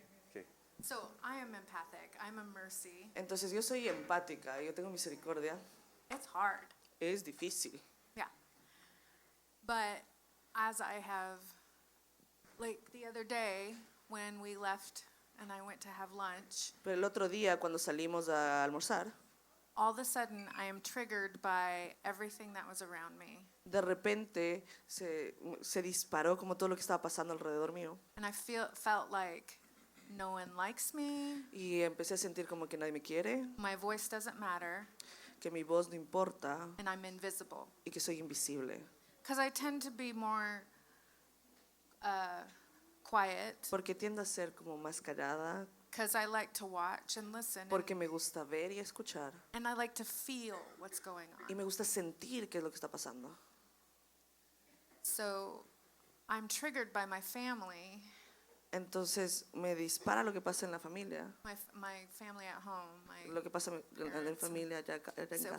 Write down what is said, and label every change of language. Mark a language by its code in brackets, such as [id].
[en] Okay. So I am empathic. I'm a mercy. [es] Entonces yo soy empática, yo tengo misericordia. [en] It's hard. [es] Es difícil. [en] Yeah. But as I have, like the other day when we left and I went to have lunch, [es] Pero el otro día cuando salimos a almorzar, [en] all of a sudden I am triggered by everything that was around me. [es] de repente se disparó como todo lo que estaba pasando alrededor mío. [en] And I felt like no one likes me, [es] Y empecé a sentir como que nadie me quiere, [en] my voice doesn't matter, [es] que mi voz no importa [en] and I'm invisible. [es] y que soy invisible. [en] Because I tend to be more quiet, [es] Porque tiendo a ser como más callada, [en] because I like to watch and listen, [es] porque me gusta ver y escuchar. [en] and I like to feel what's going [es] Y [en] on. [es] me gusta sentir qué es lo que está pasando. [en] So I'm triggered by my family, [es] Entonces me dispara lo que pasa en la familia, [en] my family at home, my [es] lo que pasa en la familia allá en casa.